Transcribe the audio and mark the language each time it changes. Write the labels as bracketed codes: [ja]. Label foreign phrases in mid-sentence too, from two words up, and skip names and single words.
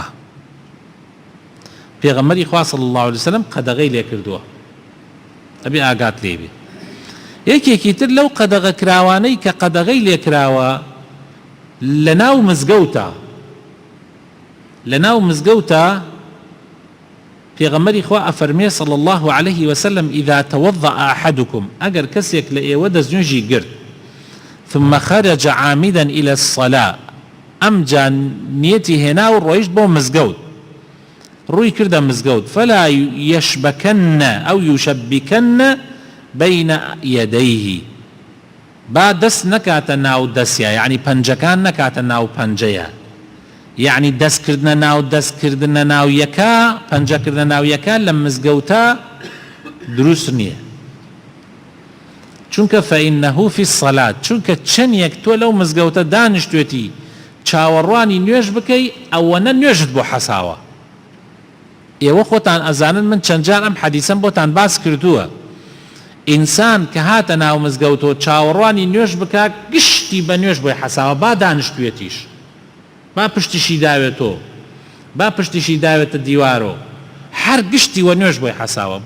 [ckb] پێغەمبەری خوا [ar] صلی الله عليه وسلم [ckb] قەدەغەی لێ کردووە ئەبێ ئاگات لێبێ. یەکێکی تر لەو قەدەغە کراوانەی کە قەدەغەی لێکراوە لە ناو مزگەوتە پێغەمبەری خوا ئەفەرمێ [ar] صلی الله عليه وسلم إذا توضأ أحدكم [ckb] ئەگەر کەسێک لە ئێوە دەستنوێژی گرت [ar] ثم خرج عامدا إلى الصلاة [ckb] ئەم جا نیەتی هێنا و ڕۆیشت بۆ مزگەوت ڕووی کردە مزگەوت [ar] فلا يشبكن أو يشبكن بين يديه [ckb] با دەست نەکاتە ناو دەستیە یعنی پەنجەکان نەکاتە ناو پەنجەیە یعنی دەستکردنە ناو یەکە پەنجەکردنە ناو یەکە لە مزگەوتە دروست نییە چونکە [ar] فإنه في الصلاة [ckb] چونکە چەندێک تۆ لەو مزگەوتە دانیشتوێتی چاوەڕوانی نوێژ بکەی ئەوەنە نوێژت بۆ حەساوە. ئێوە خۆتان ئەزانن من چەند جار ئەم حەدیسەم بۆتان باس کردووە ئینسان کە هاتە ناو مزگەوتەوە چاوەڕوانی نوێژ بکە گشتی بە نوێژ بۆی حەساوە با دانیشتوێتیش با پشتیشی داوێتەوە با پشتیشی داوێتە دیوارۆ هەر گشتی وە نوێژ بۆی حەساوە.